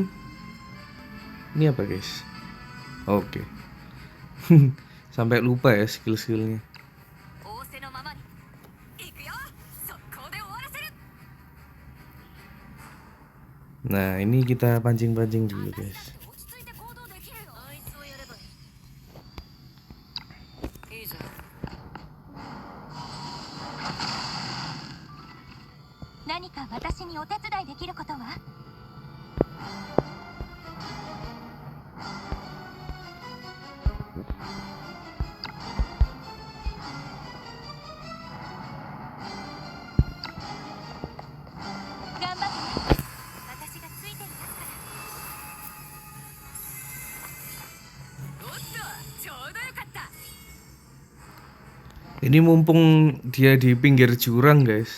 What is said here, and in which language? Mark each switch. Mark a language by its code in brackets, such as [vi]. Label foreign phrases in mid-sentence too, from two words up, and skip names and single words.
[id] Ini apa guys? Oke. Sampai lupa ya skill-skillnya. Nah ini kita pancing-pancing dulu guys. [ja] あいつをやればいい。いいじゃん。何か私にお手伝いできることは？頑張って。私がついていますから。おっと、ちょうどよかった。 [id] Ini mumpung dia di pinggir jurang guys.